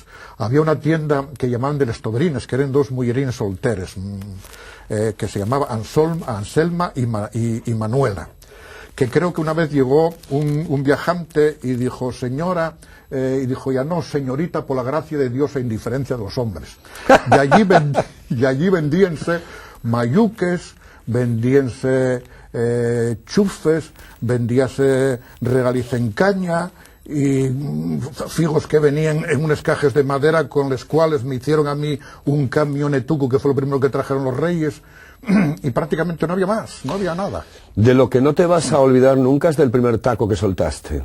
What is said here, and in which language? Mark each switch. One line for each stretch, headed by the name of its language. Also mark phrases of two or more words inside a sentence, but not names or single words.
Spanish: Había una tienda que llamaban de les Toberines, que eran dos
Asturian: mullerines solteres,
Spanish: que se llamaba Anselma y Manuela, que creo que una vez llegó un viajante y dijo, señora, y dijo, ya no, señorita, por la gracia de Dios e indiferencia de los hombres. Y allí vendíanse mayuques, vendíanse chufes, vendíase regaliz en caña, y figos que venían en unas cajas de madera con las cuales me hicieron a mí un camionetuco, que fue lo primero que trajeron los reyes, y prácticamente no había más, no había nada. De lo que no te vas a olvidar nunca es del primer taco que soltaste.